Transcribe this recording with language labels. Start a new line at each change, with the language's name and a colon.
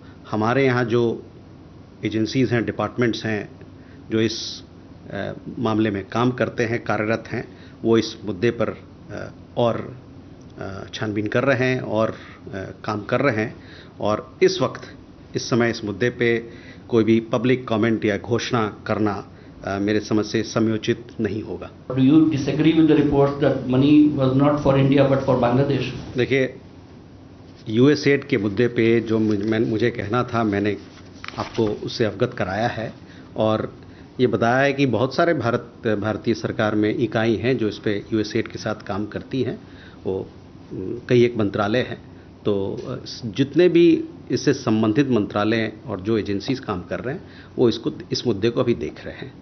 Hindi: हमारे यहाँ जो एजेंसीज़ हैं, डिपार्टमेंट्स हैं जो इस मामले में काम करते हैं, कार्यरत हैं, वो इस मुद्दे पर और छानबीन कर रहे हैं और काम कर रहे हैं, और इस वक्त इस समय इस मुद्दे पे कोई भी पब्लिक कमेंट या घोषणा करना मेरे समझ से समयोचित नहीं होगा।
English: Do you disagree with the reports that money was not for India but for Bangladesh?
Hindi: देखिए, यूएसएड के मुद्दे पे जो मुझे कहना था मैंने आपको उससे अवगत कराया है, और ये बताया है कि बहुत सारे भारतीय सरकार में इकाई हैं जो इस पे यूएसएड के साथ काम करती हैं। वो कई एक मंत्रालय हैं, तो जितने भी इससे संबंधित मंत्रालय और जो एजेंसीज काम कर रहे हैं वो इस मुद्दे को अभी देख रहे हैं।